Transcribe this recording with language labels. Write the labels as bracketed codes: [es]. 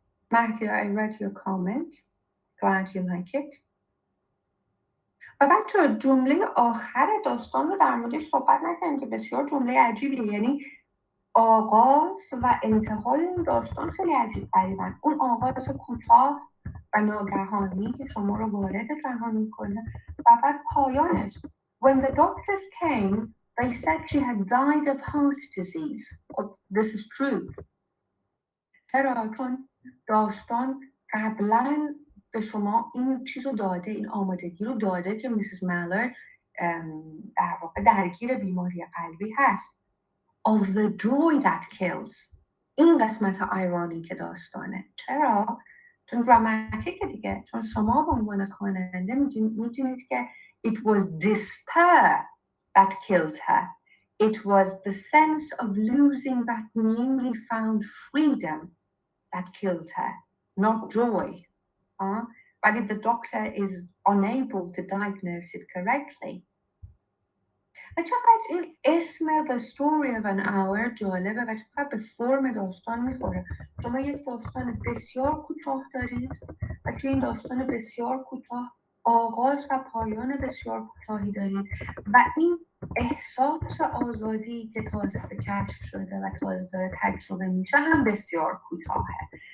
[en] Matthew, I read your comment. Glad you like it. [fa] و بچه جمله آخر داستان رو در موردش صحبت نکنیم که بسیار جمله عجیبیه، یعنی آغاز و انتهای اون داستان خیلی عجیب غریبن. اون آغاز کوتاه و ناگهانی که شما رو وارد جهان میکنه و بعد پایانش. [en] When the doctors came, they said she had died of heart disease. This is true. [fa] چرا؟ چون داستان قبلا به شما این چیز رو داده، این آمادگی رو داده که میسیز مالرد در واقع درگیر بیماری قلبی هست. [en] Of the joy that kills. [fa] این قسمت ایرانی که داستانه. چرا؟ چون دراماتیکه دیگه. چون شما به عنوان خواننده میدونید که [en] it was despair that killed her. It was the sense of losing that newly found freedom that killed her, not joy. But if the doctor is unable to diagnose it correctly. [fa] و چقدر این اسم The Story of an Hour جالبه و چقدر به فرم داستان میخوره. شما یک داستان بسیار کوتاه دارید و توی این داستان بسیار کوتاه آغاز و پایان بسیار کوتاهی دارید و این احساس آزادی که تازه کشف شده و تازه داره تجربه میشه هم بسیار کوتاهه.